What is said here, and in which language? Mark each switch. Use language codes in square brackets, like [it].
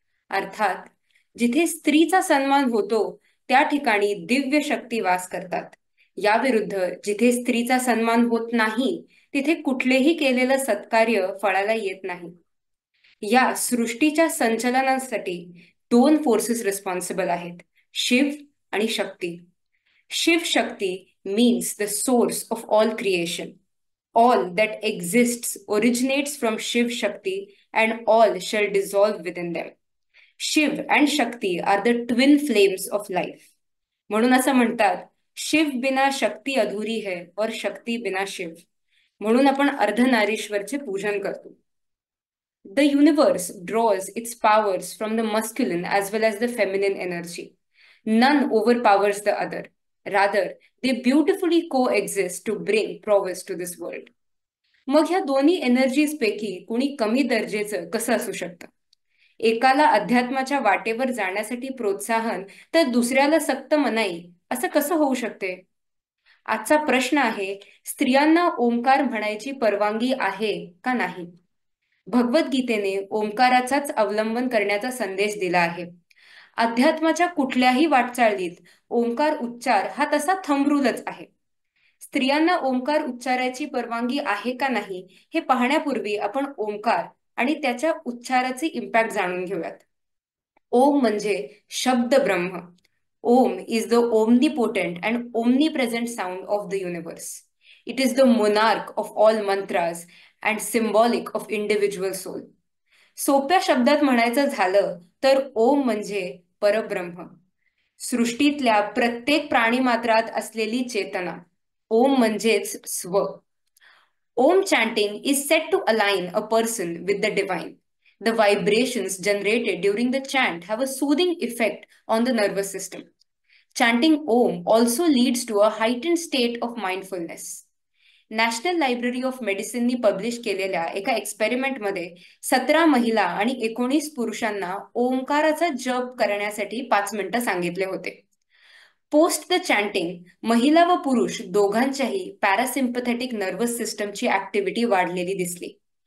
[mr] अर्थात जिथे स्त्रीचा सन्मान होतो त्या ठिकाणी दिव्य शक्ती वास करतात. याविरुद्ध जिथे स्त्रीचा सन्मान होत नाही तिथे कुठलेही केलेलं सत्कार्य फळाला येत नाही. या सृष्टीच्या संचलनासाठी 2 फोर्सेस रिस्पॉन्सिबल आहेत, शिव आणि शक्ती. [en] Shiv Shakti means the source of all creation. All that exists originates from Shiv Shakti and all shall dissolve within them. Shiv and Shakti are the twin flames of life. [mr] म्हणून असं म्हणतात, [hi] शिव बिना शक्ती अधुरी है और शक्ती बिना शिव. [mr] म्हणून आपण अर्धनारीश्वरचे पूजन करतो. [en] The universe draws its powers from the masculine as well as the feminine energy. None overpowers the other. Rather, they beautifully coexist to bring prowess to this world. [mr] मग ह्या दोन्ही एनर्जीज पैकी कोणी कमी दर्जेचं कसं असू शकतं? एकाला अध्यात्माच्या वाटेवर जाण्यासाठी प्रोत्साहन तर दुसऱ्याला सक्त मनाई, असं कसं होऊ शकते? आजचा प्रश्न आहे, स्त्रियांना ओंकार म्हणायची परवानगी आहे का नाही? भगवद्गीतेने ओंकाराचाच अवलंबन करण्याचा संदेश दिला आहे. अध्यात्माच्या कुठल्याही वाटचालीत ओंकार उच्चार हा तसा थंबरूलच आहे. स्त्रियांना ओंकार उच्चाराची परवानगी आहे का नाही हे पाहण्यापूर्वी आपण ओंकार आणि त्याच्या उच्चाराचे इम्पॅक्ट जाणून घेऊयात. ओम म्हणजे शब्द ब्रह्म. [en] Om is the omnipotent and omnipresent sound of the universe. It is the monarch of all mantras and symbolic of individual soul. [mr] सोप्या शब्दात म्हणायचं झालं तर ओम म्हणजे परब्रह्म. सृष्टीतल्या प्रत्येक प्राणीमात्रात असलेली चेतना, ओम म्हणजेच स्व. [en] Om chanting is said to align a person with the divine. The vibrations generated during the chant have a soothing effect on the nervous system. Chanting Om also leads to a heightened state of mindfulness. [mr] National library of मेडिसिननी publish केलेल्या एका एक्सपेरिमेंटमध्ये 17 महिला आणि 19 पुरुषांना ओंकाराचा जप करण्यासाठी 5 मिनिटं सांगितले होते. [en] post the chanting [mr] महिला व पुरुष दोघांच्याही पॅरासिम्पथेटिक नर्वस सिस्टमची ऍक्टिव्हिटी वाढलेली दिसली.